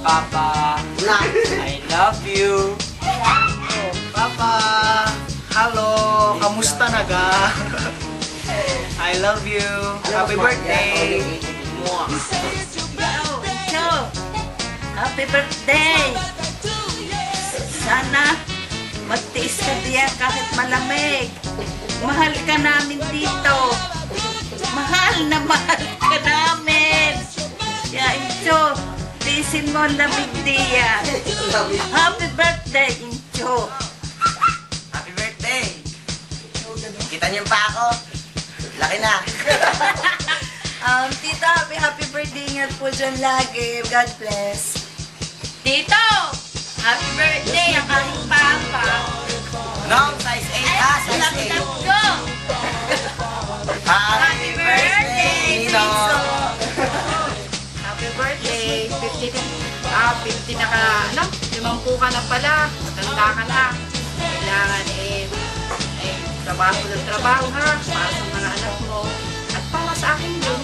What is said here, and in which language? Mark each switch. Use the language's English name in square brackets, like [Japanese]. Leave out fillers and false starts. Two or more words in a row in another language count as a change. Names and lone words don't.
[English] Papa. I love you. Oh, Papa. Hello. [Filipino] Kamusta na ga? [English] I love you. Happy birthday. Happy birthday. [Filipino] Sana magtiis ka diyan kahit malamig. Mahal ka namin dito. Mahal na mahal ka namin. Kaya Incho, tiisin mo ang lamig diyan. [English] Happy birthday, Incho. Happy birthday. [Filipino] Kita niyo pa ako. Laki na. Tita, [English] happy birthday. [Filipino] Ingat po dyan lagi. [English] God bless. Tito! Happy birthday! [Filipino] Ang aking papa. [English] No, size 8 size 8. Go! Happy birthday, Nino. Happy birthday! [Filipino] 50 na ka, 50 ka na pala. Matanda ka na. Kailangan trabaho ng trabaho ha. Para sa mga anak mo. At para sa akin yun.